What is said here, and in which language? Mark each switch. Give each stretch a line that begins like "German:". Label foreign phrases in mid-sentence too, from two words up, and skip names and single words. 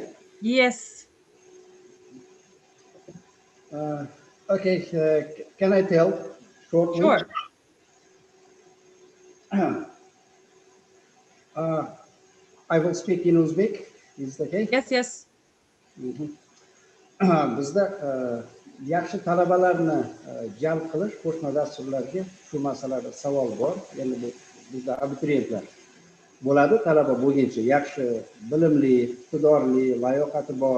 English: Yes. Okay, can I tell shortly? Sure. I will speak in Uzbek. Is that okay? Yes, yes.
Uzbek: Bizda yaxshi talabalarni jalb qilish qo'shma dasturlarga shu masalada savol bor. Endi bu bizda abituriyentlar bo'ladi, talaba bo'lguncha yaxshi, bilimli, iqtidorli, layoqati bor.